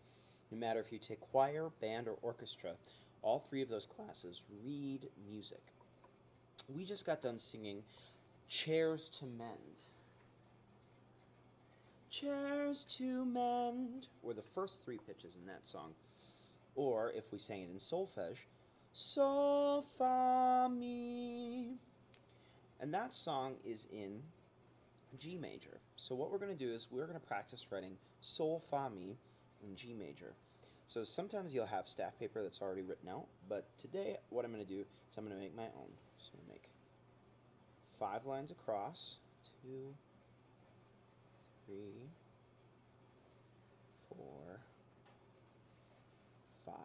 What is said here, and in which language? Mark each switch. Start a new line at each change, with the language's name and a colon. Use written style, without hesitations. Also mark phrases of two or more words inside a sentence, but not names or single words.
English: No matter if you take choir, band, or orchestra, all three of those classes read music. We just got done singing Chairs to Mend. Chairs to mend were the first three pitches in that song. Or, if we sang it in solfege, sol, fa, mi. And that song is in G major. So what we're going to do is we're going to practice writing sol, fa, mi in G major. So sometimes you'll have staff paper that's already written out, but today what I'm going to do is I'm going to make my own. So I'm going to make 5 lines across, 2, 3, 4, 5.